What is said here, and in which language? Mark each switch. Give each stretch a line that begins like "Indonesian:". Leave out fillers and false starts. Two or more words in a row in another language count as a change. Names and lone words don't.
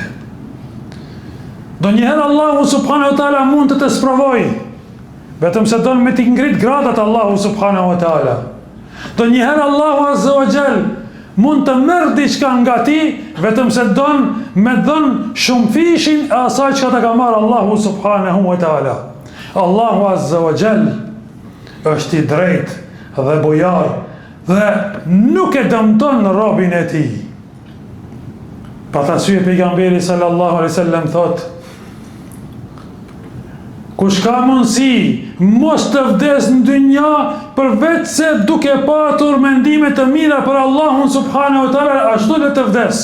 Albanian: Do njëherë
Arabic: الله سبحانه وتعالى
Albanian: mund të sprovoj, vetëm se don me t'i ngrit gradat
Arabic: الله سبحانه وتعالى.
Albanian: Do njëherë
Arabic: الله عز وجل
Albanian: mund të merr diçka nga ti, vetëm se don me dhën shumë fishin e asaj që ta ka marrë
Arabic: الله سبحانه وتعالى. الله عز وجل
Albanian: është i drejtë dhe bujar dhe nuk e dëmton robin e tij. Pa ta syje pejgamberi
Arabic: صلى الله عليه وسلم
Albanian: thot, kush ka mundësi mos të vdes në dynja përveç se duke patur mendime të mira për Allahun
Arabic: سبحانه وتعالى,
Albanian: ashtu le të vdes.